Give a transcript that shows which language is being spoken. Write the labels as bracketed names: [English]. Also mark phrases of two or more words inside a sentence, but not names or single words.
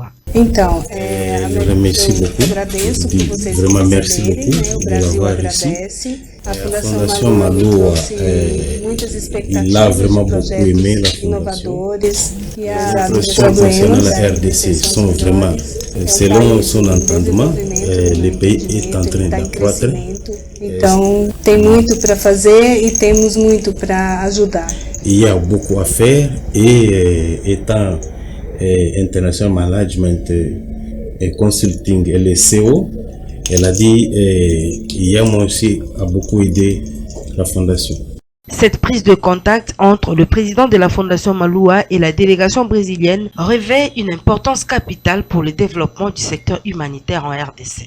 [French] Então, je remercie beaucoup, vraiment merci beaucoup de l'avoir ici. La Fondation Maloua, il a vraiment beaucoup aimé la Fondation. Les pressions concernant la RDC sont vraiment, selon son entendement, le pays est en train d'accroître. [Portuguese] Então, tem muito para fazer e temos muito para ajudar. [French] Il y a beaucoup à faire et étant International Management et Consulting et le CO, elle a dit Yama aussi a beaucoup aidé la Fondation. Cette prise de contact entre le président de la Fondation Maloua et la délégation brésilienne revêt une importance capitale pour le développement du secteur humanitaire en RDC.